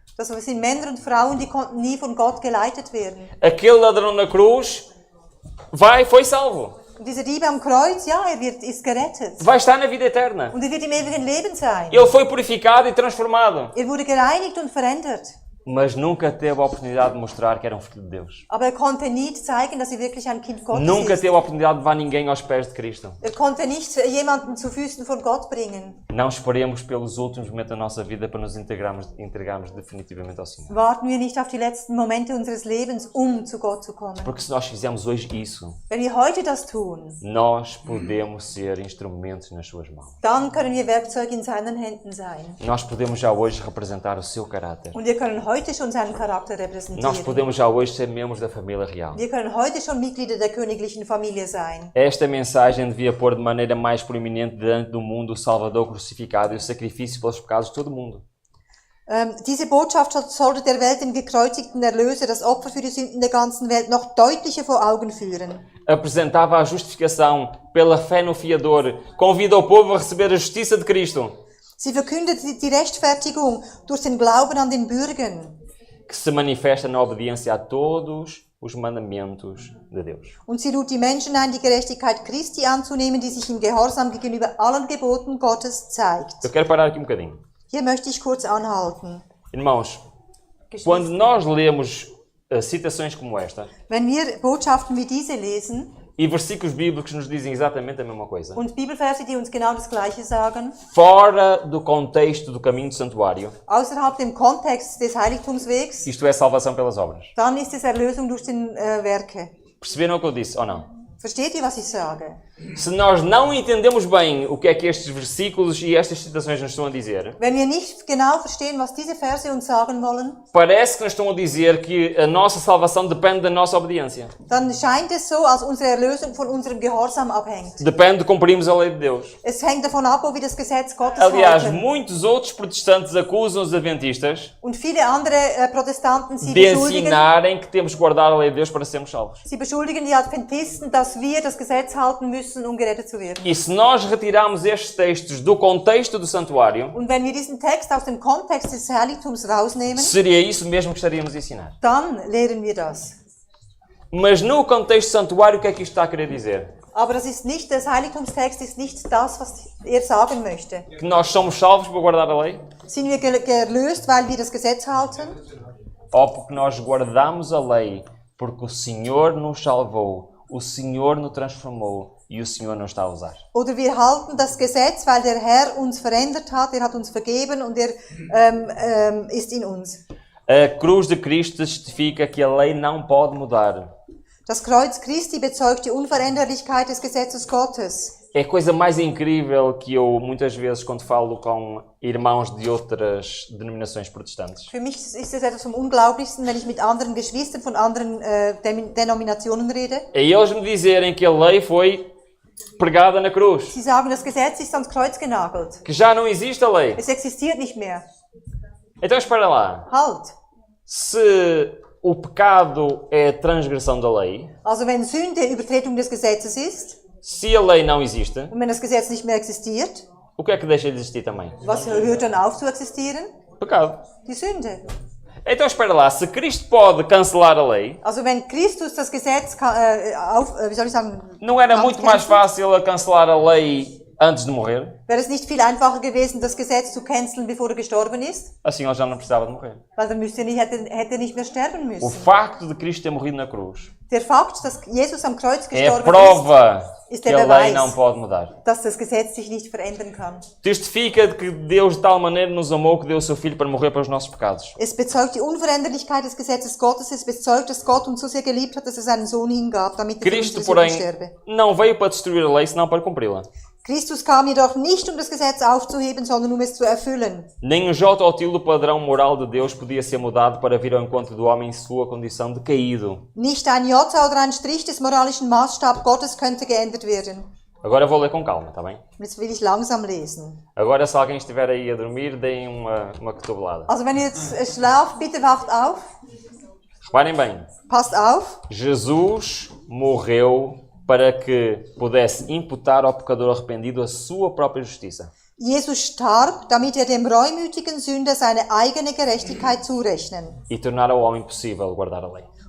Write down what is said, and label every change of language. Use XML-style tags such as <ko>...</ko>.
<de>Das sind Männer und Frauen, die konnten nie von Gott geleitet werden.</de> <pt>Aquele ladrão na cruz foi salvo.</pt> <de>Und dieser Dieb am Kreuz, ja, ist gerettet.</de> <pt>Vai estar na vida eterna.</pt> <de>Und er wird im ewigen Leben sein.</de> <pt>Ele foi purificado e transformado.</pt> <de>Er wurde gereinigt und verändert.</de> <pt>Mas nunca teve a oportunidade de mostrar que era um filho de Deus.</pt> <de>Aber er konnte nie zeigen, dass er wirklich ein Kind Gottes</de> <pt>Nunca</pt> <de>ist.</de> <pt>teve a oportunidade de levar ninguém aos pés de Cristo.</pt> <de>Er konnte nicht jemanden zu Füßen von Gott bringen.</de> <pt>Não esperemos pelos últimos momentos da nossa vida para nos entregarmos definitivamente ao Senhor.</pt> <de>Warten wir nicht auf die letzten Momente unseres Lebens, zu Gott zu kommen.</de> <pt>Porque se nós fizermos hoje isso,</pt> <de>Wenn wir heute das tun,</de> <pt>nós podemos ser instrumentos nas suas mãos.</pt> <de>dann können wir Werkzeuge in seinen Händen sein.</de> <pt>Nós podemos já hoje representar o seu caráter.</pt> <de>Und wir können heute schon seinen Charakter</de> <pt>Nós</pt> <de>repräsentieren.</de> <pt>podemos já hoje ser membros da família real.</pt> <de>Wir können heute schon Mitglieder der königlichen Familie sein.</de> <pt>Esta mensagem devia pôr de maneira mais proeminente diante do mundo o Salvador crucificado e o sacrifício pelos pecados de todo o mundo.</pt> <de>Diese Botschaft sollte der Welt den gekreuzigten Erlöser, das Opfer für die Sünden der ganzen Welt, noch deutlicher vor Augen führen.</de> <pt>Apresentava a justificação pela fé no Fiador, convida o povo a receber a justiça de Cristo,</pt> <de>Sie verkündet die Rechtfertigung durch den Glauben an den Bürgen.</de> <pt>que se manifesta na obediência a todos os mandamentos de Deus.</pt> <de>Und sie lud die Menschen ein, die Gerechtigkeit Christi anzunehmen, die sich im Gehorsam gegenüber allen Geboten Gottes zeigt.</de> <pt>Eu quero parar aqui um bocadinho.</pt> <de>Hier möchte ich kurz anhalten.</de> <pt>Irmãos, quando nós lemos citações como esta,</pt> <de>Wenn wir Botschaften wie diese lesen,</de> <pt>e versículos bíblicos nos dizem exatamente a mesma coisa.</pt> <de>Und Bibelverse, die uns genau das Gleiche sagen.</de> <pt>Fora do contexto do caminho do santuário,</pt> <de>Außerhalb dem Kontext des Heiligtumswegs,</de> <pt>isto é salvação pelas obras.</pt> <de>dann ist es Erlösung durch die Werke.</de> <pt>Perceberam o que eu disse ou não?</pt> <de>Versteht ihr, was ich sage?</de> <pt>Se nós não entendemos bem o que é que estes versículos e estas citações nos estão a dizer,</pt> <de>Wenn wir nicht genau verstehen, was diese Verse uns sagen wollen,</de> <pt>parece que nos estão a dizer que a nossa salvação depende da nossa obediência.</pt> <de>dann scheint es so, als unsere Erlösung von unserem Gehorsam abhängt.</de> <pt>Depende de cumprirmos a lei de Deus.</pt> <de>Es hängt davon ab, ob wir das Gesetz Gottes</de> <pt>Aliás,</pt> <de>halten.</de> <pt>muitos outros protestantes acusam os adventistas</pt> <de>Und viele andere Protestanten,</de> <pt>de ensinarem que temos que guardar a lei de Deus para sermos salvos.</pt> <de>sie beschuldigen die Adventisten, dass wir das Gesetz halten müssen, um gerettet zu werden.</de> <pt>E se nós retirarmos estes textos do contexto do santuário,</pt> <de>Und wenn wir diesen Text aus dem Kontext des Heiligtums rausnehmen,</de> <pt>seria isso mesmo que estaríamos a ensinar.</pt> <de>dann lehren wir das.</de> <pt>Mas no contexto do santuário, o que é que isto está a querer dizer?</pt> <de>Aber das ist nicht, das Heiligtumstext ist nicht das, was er sagen möchte.</de> <pt>Que nós somos salvos para guardar a lei?</pt> <de>Sind wir erlöst, weil wir das Gesetz halten?</de> <pt>Ou porque nós guardamos a lei porque o Senhor nos salvou, o Senhor nos transformou e o Senhor nos está a usar?</pt> <de>Oder wir halten das Gesetz, weil der Herr uns verändert hat, er hat uns vergeben und er ist in uns.</de> <pt>A cruz de Cristo testifica que a lei não pode mudar.</pt> <de>Das Kreuz Christi bezeugt die Unveränderlichkeit des Gesetzes Gottes.</de> <pt>É a coisa mais incrível que eu, muitas vezes, quando falo com irmãos de outras denominações protestantes,</pt> <de>Für mich ist es etwas vom Unglaublichsten, wenn ich mit anderen Geschwistern von anderen Denominationen rede.</de> <pt>é eles me dizerem que a lei foi pregada na cruz,</pt> <de>Sie sagen, das Gesetz ist ans Kreuz genagelt.</de> <pt>que já não existe a lei.</pt> <de>Es existiert nicht mehr.</de> <pt>Então espera lá,</pt> <de>Halt!</de> <pt>se o pecado é a transgressão da lei,</pt> <de>Also wenn Sünde Übertretung des Gesetzes ist</de> <pt>se a lei não existe,</pt> <de>und wenn das Gesetz nicht mehr existiert,</de> <pt>o que é que deixa de existir também?</pt> <de>was hört dann auf zu existieren?</de> <pt>Pecado.</pt> <de>Die Sünde.</de> <pt>Então espera lá, se Cristo pode cancelar a lei,</pt> <de>Also wenn Christus das Gesetz wie soll ich sagen,</de> <pt>não era muito mais fácil a cancelar a lei antes de morrer?</pt> <de>wäre es nicht viel einfacher gewesen, das Gesetz zu canceln, bevor er gestorben ist?</de> <pt>Assim ele já não precisava de morrer.</pt> <de>Weil dann hätte er nicht mehr sterben</de> <pt>O</pt> <de>müssen.</de> <pt>facto de Cristo ter morrido na cruz</pt> <de>Der Fakt, dass Jesus am Kreuz</de> <pt>é a</pt> <de>gestorben</de> <pt>prova</pt> <de>ist</de> <pt>que</pt> <de>der</de> <pt>a lei</pt> <de>Beweis,</de> <pt>não pode mudar.</pt> <de>dass das Gesetz sich nicht verändern kann.</de> <pt>Testifica de que Deus de tal maneira nos amou que deu o seu Filho para morrer pelos nossos pecados.</pt> <de>Es bezeugt die Unveränderlichkeit des Gesetzes Gottes, es bezeugt, dass Gott uns so sehr geliebt hat, dass er seinen Sohn hingab, damit er für</de> <pt>Cristo,</pt> <de>unsere Sünden</de> <pt>porém,</pt> <de>sterbe.</de> <pt>não veio para destruir a lei, senão para cumpri-la.</pt> <de>Christus kam jedoch nicht, um das Gesetz aufzuheben, sondern um es zu erfüllen.</de> <pt>Nem um jota ou tilo do padrão moral de Deus podia ser mudado para vir ao encontro do homem em sua condição de caído.</pt> <de>Nicht ein Jota oder ein Strich des moralischen Maßstabs Gottes könnte geändert werden.</de> <pt>Agora vou ler com calma, está bem?</pt> <de>Jetzt will ich langsam lesen.</de> <pt>Agora, se alguém estiver aí a dormir, deem uma cotovelada.</pt> <de>Also wenn ihr jetzt schlaft, bitte wacht auf.</de> <pt>Reparem bem,</pt> <de>Passt auf.</de> <pt>Jesus morreu para que pudesse imputar ao pecador arrependido a sua própria justiça.</pt> <de>Jesus starb, damit er dem reumütigen Sünder seine eigene Gerechtigkeit zurechnen</de> <pt>E tornar ao homem possível guardar a lei.</pt>